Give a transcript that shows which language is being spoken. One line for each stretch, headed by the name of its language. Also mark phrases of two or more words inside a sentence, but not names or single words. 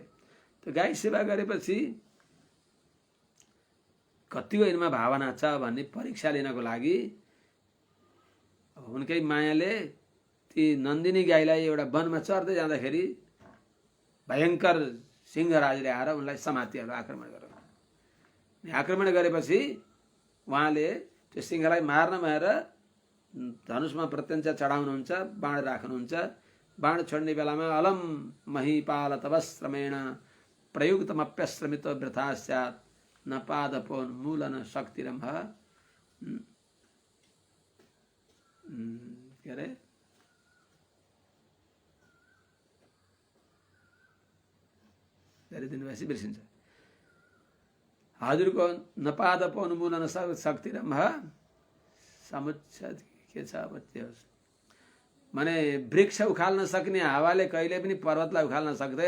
Nepali: त्यो गाई सेवा गरेपछि कतिको यिनमा भावना छ भन्ने परीक्षा लिनको लागि उनकै मायाले ती नन्दिनी गाईलाई एउटा वनमा चर्दै जाँदाखेरि भयङ्कर सिंहराजले आएर उनलाई समातिहाल्यो, आक्रमण गर्यो। आक्रमण गरेपछि उहाँले त्यो सिंहलाई मार्न भएर धनुषमा प्रत्यञ्च चढाउनुहुन्छ, बाण राख्नुहुन्छ। बाण छोड्ने बेलामा
Sanskrit: अलम महीपाल तवश्रमेण प्रयुक्तमप्यश्रमित वृथा स्यात् न पादपोन्मूलन शक्तिरम्भ।
Nepali: के अरे धेरै दिन भएपछि बिर्सिन्छ। हजुरको
Sanskrit: नपादपो उन्मूलन शक्तिरम्भ समुच्छ
Nepali: के छ अब त्यो माने वृक्ष उखाल्न सक्ने हावाले कहिले पनि पर्वतलाई उखाल्न सक्दैन।